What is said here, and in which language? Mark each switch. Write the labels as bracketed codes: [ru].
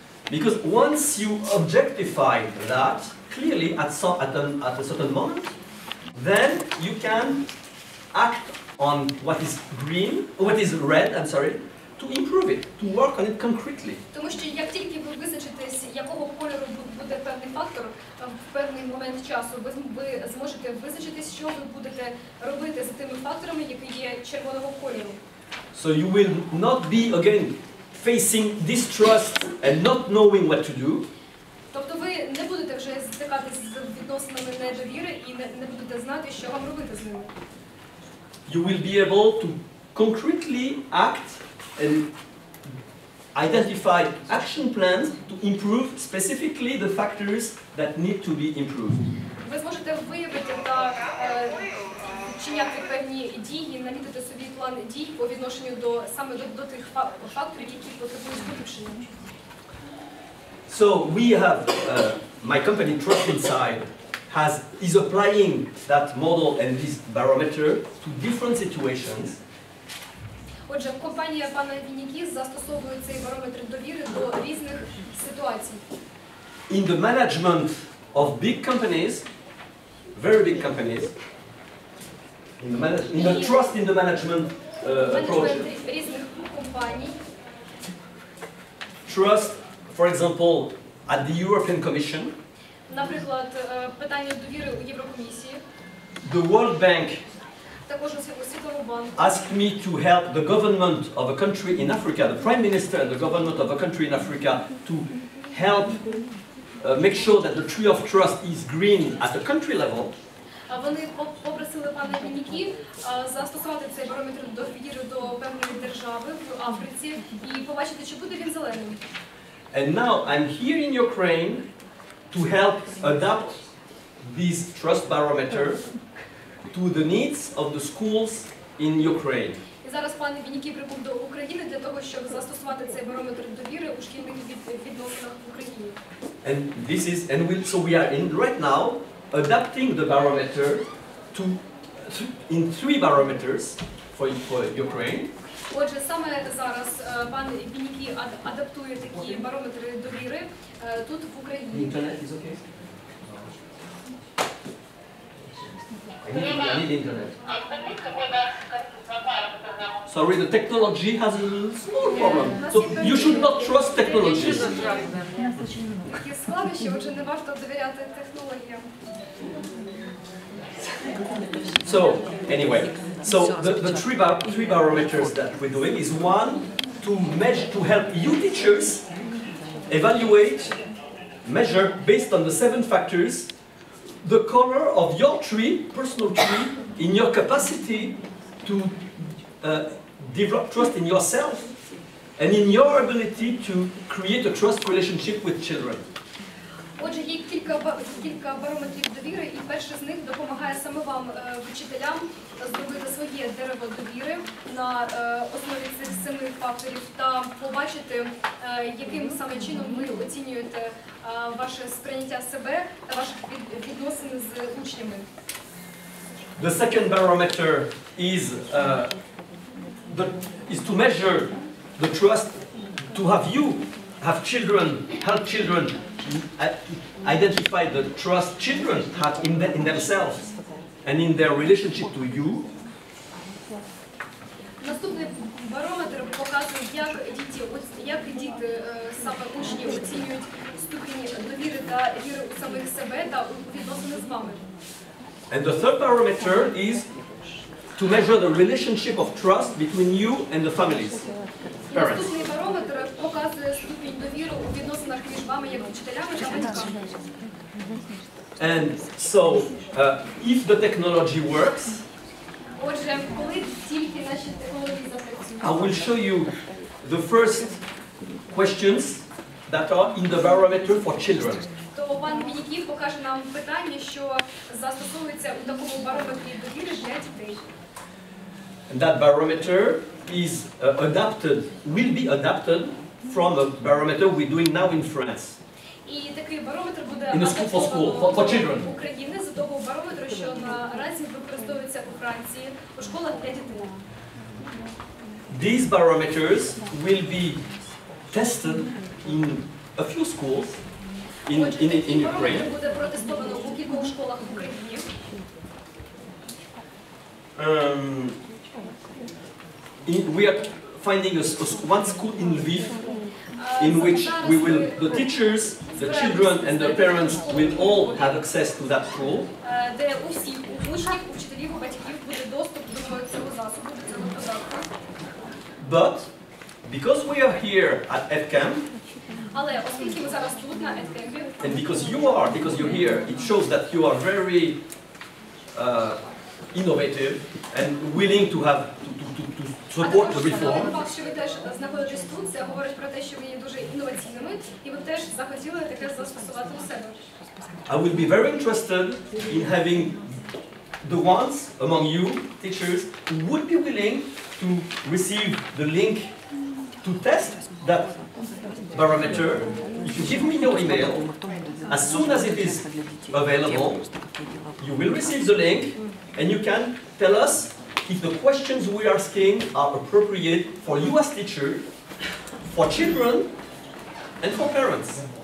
[en] Because once you objectify that clearly at a certain moment, then you can act on what is green, what is red, I'm sorry, to improve it, to work on it concretely. [uk] Тому що як тільки ви визначитесь, якого кольору буде певний фактор в певний момент часу, ви зможете визначитись, що ви будете робити з тими факторами, які є червоного кольору. [en] So you will not be again facing distrust and not knowing what to do. [uk] Тобто ви не будете вже стикатися з відносинами недовіри і не будете знати, що вам робити з ними. [en] You will be able to concretely act and identify action plans to improve specifically the factors that need to be improved. [uk] Ви зможете виявити та вчиняти певні дії, намітити собі план дій по відношенню саме до тих факторів, які потребують поліпшення. [en] So we have, my company TrustInside is applying that model and this barometer to different situations. [uk] Отже, компанія пана ВІНІЦКІ застосовує цей барометр довіри до різних ситуацій. [en] In the management of big companies, very big companies, in the trust in the management approach. [uk] Різних компаній. [en] Trust, for example, at the European Commission. [uk] Наприклад, питання довіри у Єврокомісії. [en] The World Bank [uk] Також у Світовому банку. [en] asked me to help the government of a country in Africa, the Prime Minister and the government of a country in Africa, to help make sure that the tree of trust is green at the country level. [uk] Вони попросили пана ВІНІЦКІ застосувати цей барометр довіри до певної держави в Африці і побачити, чи буде він зеленим. [en] And now I'm here in Ukraine to help adapt this trust barometer to the needs of the schools in Ukraine. [uk] І зараз пан ВІНІЦКІ прибув до України для того, щоб застосувати цей барометр довіри у шкільних відносинах в Україні. [en] So we are right now adapting the barometer in 3 barometers for Ukraine. [uk] Отже, саме зараз пан Вінікі адаптує такі барометри довіри тут в Україні. [en] Internet is okay? I need internet. Sorry, the technology has a small problem. So you should not trust technologies. [uk] Такі складнощі, отже, не варто довіряти технологіям. [en] So, anyway, so the three barometers that we're doing is one, to help you teachers evaluate, measure, based on the 7 factors, the color of your tree, personal tree, in your capacity to develop trust in yourself and in your ability to create a trust relationship with children. [uk] Отже, є кілька барометрів довіри, і перший з них допомагає саме вам, вчителям, зробити своє дерево довіри на основі цих 7 факторів та побачити, яким саме чином ви оцінюєте ваше сприйняття себе та ваших відносин з учнями. [en] The second barometer is to measure the trust, to have children, help children identify the trust children have in themselves and in their relationship to you. [uk] Наступний барометр показує, як діти, саме учні, оцінюють ступені довіри та віри у самих себе та у відносини з вами. [en] And the third barometer is to measure the relationship of trust between you and the families. Parents. [uk] Наступний барометр показує ступінь довіри у відносинах між вами як учителями та батьками. [en] And so, if the technology works, [uk] Отже, коли тільки наші технології запрацюють, [en] I will show you the first questions that are in the barometer for children. [uk] то пан Вінікі покаже нам питання, що застосовується у такому барометрі довіри для дітей. [en] And that barometer is will be adapted from a barometer we're doing now in France. [uk] І такий барометр буде [en] In the school for school, for children. [uk] в Україні з того барометру, що наразі використовується у Франції у школах для дітей. [en] These barometers will be tested in a few schools in Ukraine. [uk] Буде протестовано у кількох школах в Україні. [en] We are finding one school in Lviv in which the teachers, the children and the parents will all have access to that tool. [uk] Де у всіх учнів, учителів, батьків буде доступ до цього засобу, до цього додатку. [en] But because we are here at EdCamp, [uk] Але оскільки ми зараз тут на EdCamp, [en] and because you're here, it shows that you are very innovative and willing to support the reform. [uk] Факт, що ви теж знаходитесь тут, це говорить про те, що ви є дуже інноваційними, і ви теж захотіли таке застосувати у себе. [en] I will be very interested in having the ones among you, teachers, who would be willing to receive the link to test that barometer. If you give me your email, as soon as it is available, you will receive the link and you can tell us if the questions we're asking are appropriate for you as teacher, for children, and for parents.